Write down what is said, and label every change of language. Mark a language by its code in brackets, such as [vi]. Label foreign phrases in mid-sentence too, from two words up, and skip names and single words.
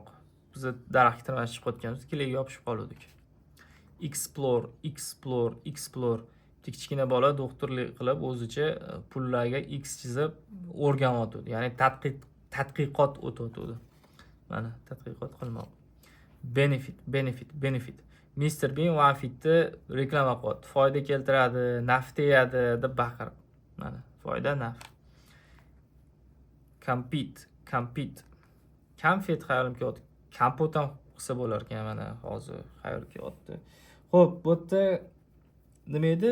[uz] Biz daraxtga tirmashib chiqayotganmiz, keliga yopishib qoldik. Explore. Kichkina bola doktorlik qilib o'zicha pullarga X chizib o'rganyapti. Ya'ni tadqiqot o'tayotdi. Mana tadqiqot qilmoq. Benefit. Mr. Bean OneFit'ni reklama qilyapti. Foyda keltiradi, naf tegadi deb baqirib. Mana foyda, naf. Compete. Konfet xayolim kelyapti. Kompot ham qilsa bo'lar ekan, mana hozir xayol kelyapti. Xo'p, bu yerda nima edi?